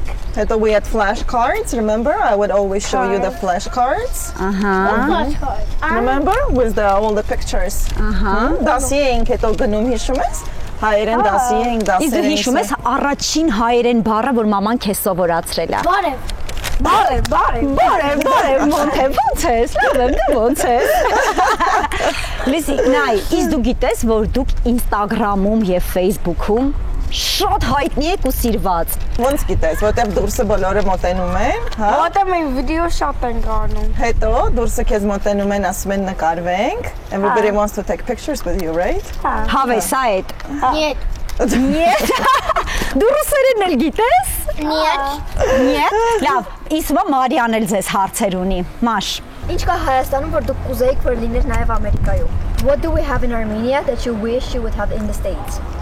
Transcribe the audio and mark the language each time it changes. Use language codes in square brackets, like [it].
[hy] Հետո [en] we had flashcards, remember? I would always show you the flashcards. Remember? With all the pictures. [hy] Դասի էինք հետո գնում հիշում ես? Հայերեն դասի էինք դասերեն։ Իսկ դու հիշում ես առաջին հայերեն բառը, որ մաման քեզ սովորացրել է։ Բարև, Մոնթե, ո՞նց ես։ Լավ եմ, դու ո՞նց ես։ Լսի, նայ, իսկ դու գիտես, որ դուք Instagram-ում եւ Facebook-ում շատ հայտնի եք ու սիրված։ Ոնց գիտես, որտեվ դուրսը բոլորը մոտենում են, հա։ Որտե մենք վիդեո շապ ենք անում։ Հետո դուրսը քեզ մոտենում են, ասում են նկարվենք։ [en] Everybody wants to take pictures with you, right? [hy] Հավես այդ։ [ru] Нет. [hy] Դու ռուսերեն էլ գիտես։ [ru] Нет. [hy] Լավ, իսկ Մարիան էլ ձեզ հարցեր ունի։ Մաշ։ Ինչ կա Հայաստանում, որ դուք կուզեիք, որ լիներ նաև Ամերիկայում? [en] What do we have in Armenia that you wish you would have in the States?